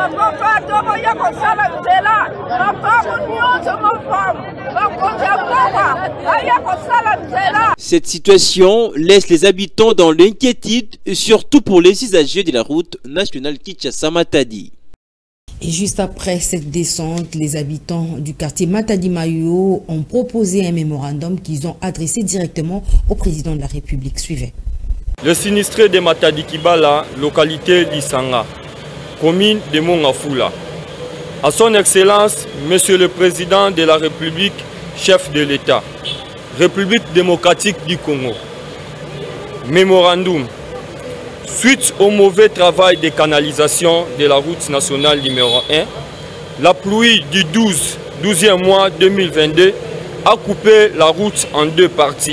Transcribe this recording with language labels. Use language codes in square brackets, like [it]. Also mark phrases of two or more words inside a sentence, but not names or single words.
[fr] Cette situation laisse les habitants dans l'inquiétude, surtout pour les usagers de la route nationale Kinshasa-Matadi. Et juste après cette descente, les habitants du quartier Matadi-Mayo ont proposé un mémorandum qu'ils ont adressé directement au président de la République. Suivez. Le sinistré de Matadi-Kibala, localité d'Isanga, commune de Mongafula. À son Excellence, Monsieur le Président de la République, chef de l'État, République démocratique du Congo. Mémorandum. Suite au mauvais travail de canalisation de la route nationale numéro 1, la pluie du 12e mois 2022 a coupé la route en deux parties.